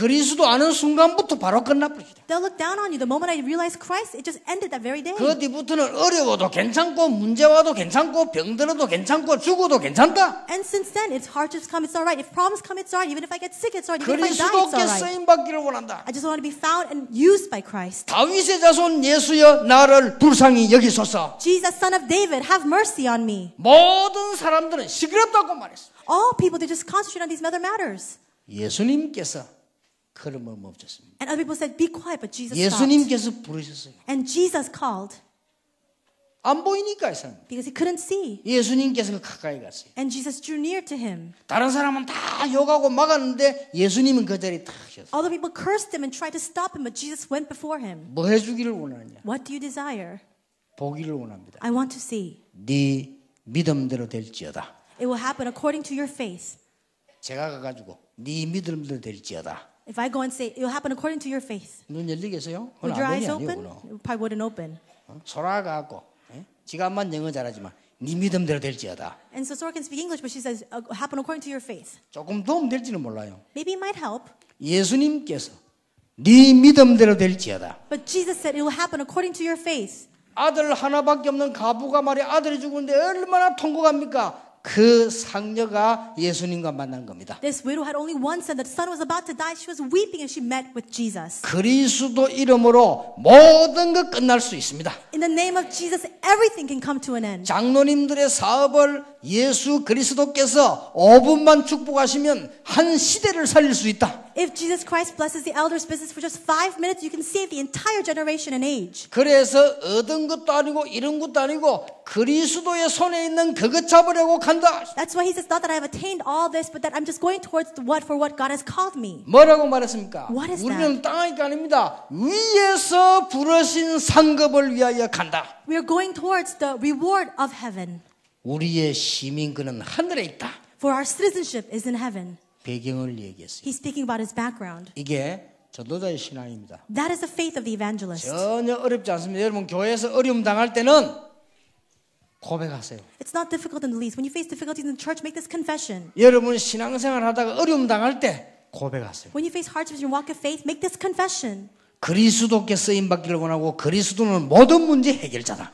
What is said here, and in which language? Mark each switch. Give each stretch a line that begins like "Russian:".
Korean: 그리스도 아는 순간부터 바로 끝나버리다.
English: they'll look down on you. The moment I realized Christ, it just ended that very day.
Korean: 그 뒤부터는 어려워도 괜찮고 문제 와도 괜찮고 병들어도 괜찮고 죽어도 괜찮다.
English: And since then, if hardships come, it's all right. If problems come, it's all right. Even if I get sick, it's all right. Even if I die, it's
Korean: 그리스도께
English: all right.
Korean: 쓰임 받기를 원한다.
English: I just want to be found and used by Christ.
Korean: 다윗의 자손 예수여 나를 불쌍히 여기소서.
English: Jesus, son of David, have mercy on me.
Korean: 모든 사람들은 시끄럽다고 말했어.
English: All people, they just concentrate on these other matters.
Korean: 예수님께서 걸음을 멈췄습니다.
English: And other people said, be quiet, but Jesus stopped.
Korean: 예수님께서 부르셨어요.
English: And Jesus called
Korean: 안 보이니까 이 사람.
English: because he couldn't see.
Korean: 예수님께서 가까이 갔어요.
English: And Jesus drew near to him.
Korean: 다른 사람은 다 욕하고 막았는데 예수님은 그 자리에 탁 셨어요.
English: All the people cursed him and tried to stop him, but Jesus went before him.
Korean: 뭐 해주기를 원하느냐?
English: What do you desire?
Korean: 보기를 원합니다.
English: I want to see.
Korean: 네 믿음대로 될지어다.
English: It will happen according to your faith.
Korean: 제가 가가지고 네 믿음대로 될지어다.
English: If I go and say, it will happen according to your faith.
Korean: 눈 열리겠어요?
English: Would
Korean: 그건
English: your
Korean: 아멘이
English: eyes
Korean: 아니에요.
English: open?
Korean: 그건.
English: It probably wouldn't open.
Korean: 소라가고 지가만 영어 잘하지만 네 믿음대로 될지어다.
English: And so Sora can speak English, but she says, happen according to your faith.
Korean: 조금 도움 될지는 몰라요.
English: Maybe it might help.
Korean: 예수님께서 네 믿음대로 될지어다.
English: But Jesus said, it will happen according to your faith.
Korean: 아들 하나밖에 없는 가부가 말이야 아들이 죽었는데 얼마나 통곡합니까? 그 상녀가 예수님과 만난 겁니다.
English: This widow had only one son. The son was about to die. She was weeping and she met with Jesus.
Korean: 그리스도 이름으로 모든 것 끝날 수 있습니다.
English: In the name of Jesus, everything can come to an end.
Korean: 장로님들의 사업을 예수 그리스도께서 5분만 축복하시면 한 시대를 살릴 수 있다.
English: If Jesus Christ blesses the elders' business for just 5 minutes, you can save the entire generation and age.
Korean: 그래서 얻은 것도 아니고 이룬 것도 아니고 그리스도의 손에 있는 그것 잡으려고 간다.
English: That's why he says, not that I have attained all this, but that I'm just going towards what God has called me.
Korean: 뭐라고 말했습니까?
English: What is
Korean: 우리는 땅이 아닙니다. 위에서 부르신 상급을 위하여 간다.
English: We are going towards the reward of heaven.
Korean: 우리의 시민권은 하늘에 있다.
English: For our citizenship is in heaven.
Korean: 배경을 얘기했어요.
English: He's speaking about his background.
Korean: 이게 전도자의 신앙입니다.
English: That is the faith of the evangelist.
Korean: 전혀 어렵지 않습니다. 여러분 교회에서 어려움 당할 때는 고백하세요.
English: It's not difficult in the least. When you face difficulties in the church, make this confession.
Korean: 여러분 신앙생활 하다가 어려움 당할 때 고백하세요.
English: When you face hardships in your walk of faith, make this confession.
Korean: 그리스도께 쓰임 받기를 원하고 그리스도는 모든 문제 해결자다.